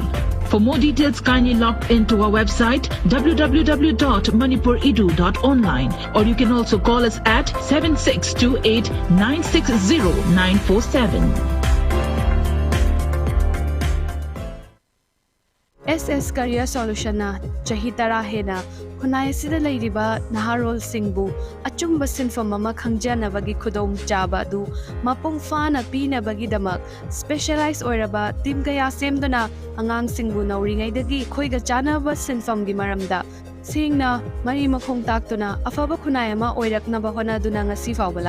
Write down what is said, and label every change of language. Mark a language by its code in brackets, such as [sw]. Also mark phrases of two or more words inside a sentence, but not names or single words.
[en] For more details, kindly log into our website www.manipuredu.online, or you can also call us at 7628 960 947. [mni] SS Career Solution na chahi tara hena khunai sida leiriba naharol singbu achumba sinfam ama khangjanabagi khudom chaba du mapung fana pinabagi damak specialized oiraba team kaya semduna angang singbu nauringai dagi khoiga chanaba sinfam gi maramda singna mari makhong taktuna afaba khunai ama oiraknaba hona duna ngasi fawbala